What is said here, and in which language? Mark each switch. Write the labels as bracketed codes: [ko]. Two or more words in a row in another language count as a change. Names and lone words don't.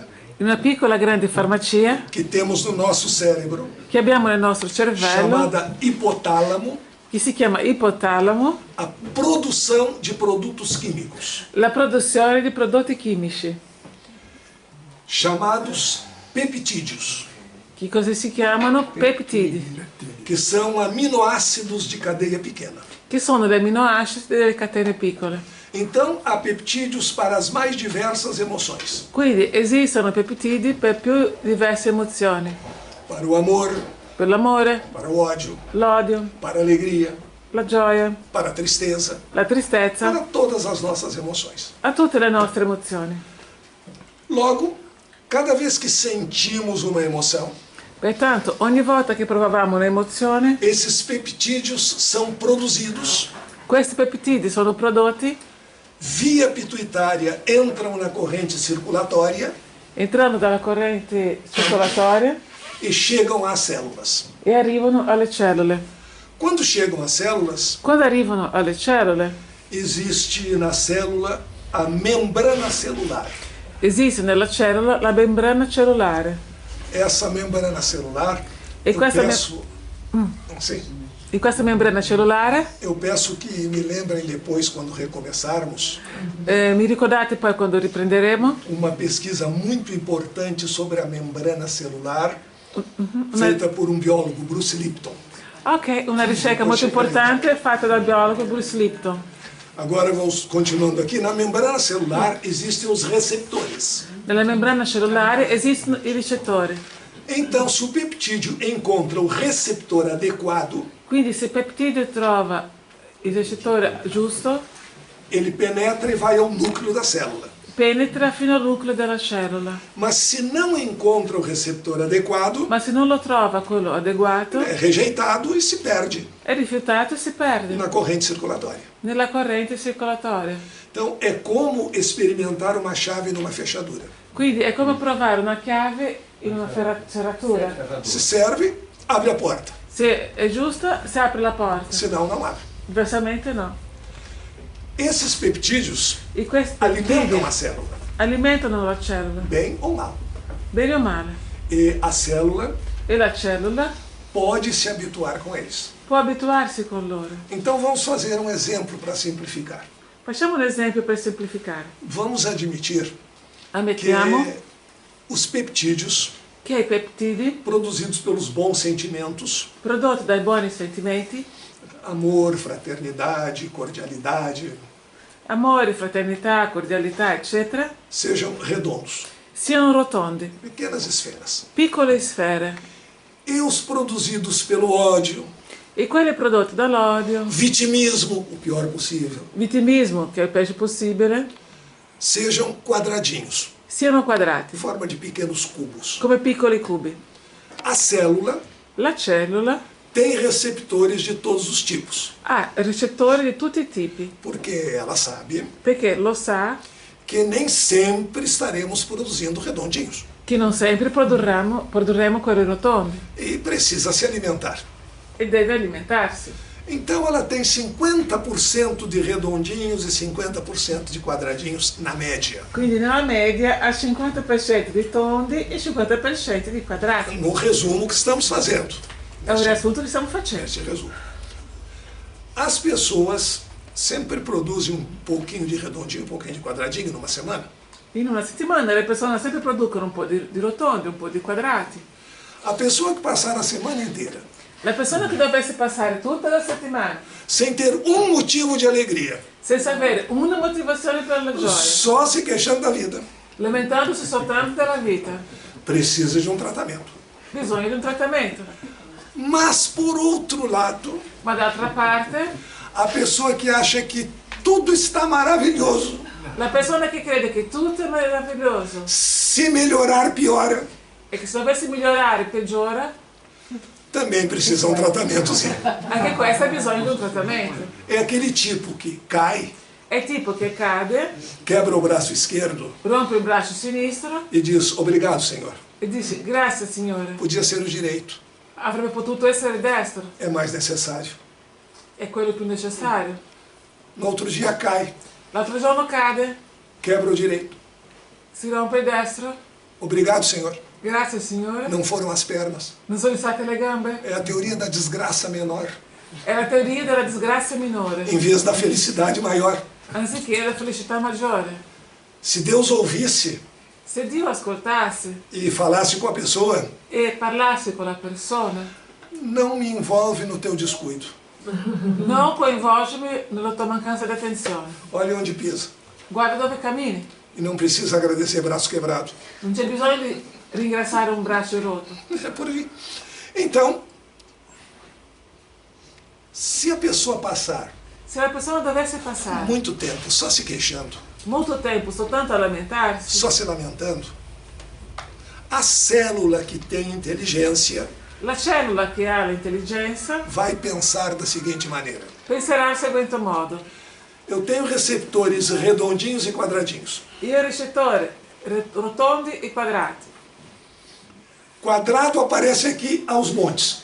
[it] in una piccola grande farmacia [pt] que temos no nosso cérebro, [it] che abbiamo nel nostro cervello, [pt] chamada hipotálamo, [it] che si chiama ipotalamo, [pt] a produção de produtos químicos, [it] la produzione di prodotti chimici, [pt] chamados peptídeos, [it] che cosa si chiamano? Peptidi, [pt] que são aminoácidos de cadeia pequena. [it] che sono gli aminoacidi delle catene piccole. [pt] Então, há peptídeos para as mais diversas emoções. [it] Quindi esistono peptidi per più diverse emozioni, [pt] Para o amor, [it] per l'amore, [pt] para o ódio, [it] l'odio, [pt] para a alegria, [it] la gioia, [pt] para a tristeza, [it] la tristezza, [pt] para todas as nossas emoções. [it] a tutte le nostre emozioni. [pt] Logo, cada vez que sentimos uma emoção, [it] Pertanto, ogni volta che provavamo un'emozione, [pt] esses peptídeos são produzidos [it] questi peptidi sono prodotti [pt] via pituitária, entram na corrente circulatória [it] entrando dalla corrente circolatoria [pt] e chegam às células. [it] e arrivano alle cellule. [pt] Quando chegam às células, [it] Quando arrivano alle cellule, [pt] existe na célula a membrana celular. [it] esiste nella cellula la membrana cellulare. [pt] Essa membrana celular, [it] E questa [pt] sim, [it] In questa membrana cellulare, [pt] eu peço que me lembrem depois, quando recomeçarmos, [it] mi ricordate poi quando riprenderemo, [pt] uma pesquisa muito importante sobre a membrana celular, feita por um biólogo, Bruce Lipton. [it] ok, una ricerca molto importante fatta dal biologo Bruce Lipton. [pt] Agora vamos continuando aqui. Na membrana celular existem os receptores. [it] Nella membrana cellulare esistono i ricettori. [pt] Então, se o peptídeo encontra o receptor adequado, [it] Quindi se il peptidio trova il recettore giusto, [pt] ele penetra e vai ao núcleo da célula. [it] penetra fino al nucleo della cellula. [pt] Mas se não encontra o receptor adequado, [it] Ma se non lo trova quello adeguato, [pt] é rejeitado e se perde [it] è rifiutato e si perde [pt] na corrente circulatória. [it] nella corrente circolatoria. [pt] Então, é como experimentar uma chave numa fechadura. [it] Quindi è come provare una chiave in una serratura. [pt] Se serve, abre a porta. [it] Se è giusta, si apre la porta. [pt] Senão, não abre. [it] Diversamente no. [pt] Esses peptídeos [it] E questi [pt] alimentam [it] peptidi [pt] a célula, [it] alimentano la cellula, [pt] bem ou mal. [it] bene o male. [pt] E a célula [it] E la cellula [pt] pode se habituar com eles. [it] può abituarsi con loro. [pt] Então, vamos fazer um exemplo para simplificar. [it] Facciamo un esempio per semplificare. [pt] Vamos admitir que [it] Ammettiamo [pt] os peptídeos [it] che i peptidi [pt] produzidos pelos bons sentimentos, [it] prodotti dai buoni sentimenti, [pt] amor, fraternidade, cordialidade, [it] amore, fraternità, cordialità, eccetera, [pt] sejam redondos. [it] siano rotondi, [pt] pequenas esferas. [it] piccole sfere, [pt] E os produzidos pelo ódio, [it] e quelli prodotti dall'odio, [pt] vitimismo, o pior possível, [it] vittimismo, che è il peggio possibile, [pt] sejam quadradinhos, [it] siano [pt] em [it] quadrati, [pt] forma de pequenos cubos. [it] come piccoli cubi. [pt] A célula [it] La cellula [pt] tem receptores de todos os tipos, [it] ha recettori di tutti i tipi, [pt] porque ela sabe [it] perché lo sa [pt] que nem sempre estaremos produzindo redondinhos [it] che non sempre produrremo quelli rotondi [pt] e precisa se alimentar. [it] e deve alimentarsi. [pt] Então ela tem 50% de redondinhos e 50% de quadradinhos na média. [it] Quindi nella media ha 50% di tondi e 50% di quadrati. [pt] No resumo que estamos fazendo. [it] È un riassunto che stiamo facendo. [pt] Esse resumo. As pessoas sempre produzem um pouquinho de redondinho, um pouquinho de quadradinho numa semana. [it] In una settimana le persone sempre producono un po' di rotondi, un po' di quadrati. [pt] A pessoa que passar a semana inteira [it] La persona che dovesse passare tutta la settimana [pt] sem ter um motivo de alegria, [it] senza avere una motivazione per la gioia, [pt] só se queixando da vida, [it] lamentandosi soltanto della vita, [pt] precisa de um tratamento. [it] bisogna di un trattamento. [pt] Mas, por outro lado, [it] Ma d'altra parte, [pt] a pessoa que acha que tudo está maravilhoso, [it] la persona che crede che tutto è meraviglioso [pt] se melhorar, piora, [it] e che se dovesse migliorare peggiora, [pt] também precisa de um tratamento, sim. [it] anche questa ha bisogno di un trattamento. [pt] É aquele tipo que cai, [it] È tipo che cade, [pt] quebra o braço esquerdo [it] rompe il braccio sinistro [pt] e diz, obrigado, Senhor. [it] e dice grazie Signore, [pt] Podia ser o direito, [it] avrebbe potuto essere destro, [pt] é mais necessário. [it] è quello più necessario. [pt] No outro dia cai, [it] L'altro giorno cade, [pt] quebra o direito. [it] si rompe il destro, [pt] Obrigado, Senhor. [it] grazie Signore, [pt] Não foram as pernas. [it] non sono state le gambe, [pt] É a teoria da desgraça menor, [it] è la teoria della disgrazia minore, [pt] em vez da felicidade maior. [it] anziché la felicità maggiore. [pt] Se Deus ouvisse [it] Se Dio ascoltasse [pt] e falasse com a pessoa, [it] e parlasse con la persona, [pt] não me envolve no teu descuido. [it] non coinvolgermi nella tua mancanza di attenzione. [pt] Olha onde pisa. [it] Guarda dove cammini, [pt] E não precisa agradecer braço quebrado. [it] non c'è bisogno di ringraziare un braccio rotto. [pt] É por aí. Então, se a pessoa passar [it] Se la persona dovesse passare [pt] muito tempo só se queixando, [it] molto tempo soltanto a lamentarsi, [pt] só se lamentando, a célula que tem inteligência [it] la cellula che ha l'intelligenza [pt] vai pensar da seguinte maneira: [it] penserà al seguente modo. [pt] eu tenho receptores redondinhos e quadradinhos. [it] Io ho recettori rotondi e quadrati. [pt] Quadrado aparece aqui aos montes,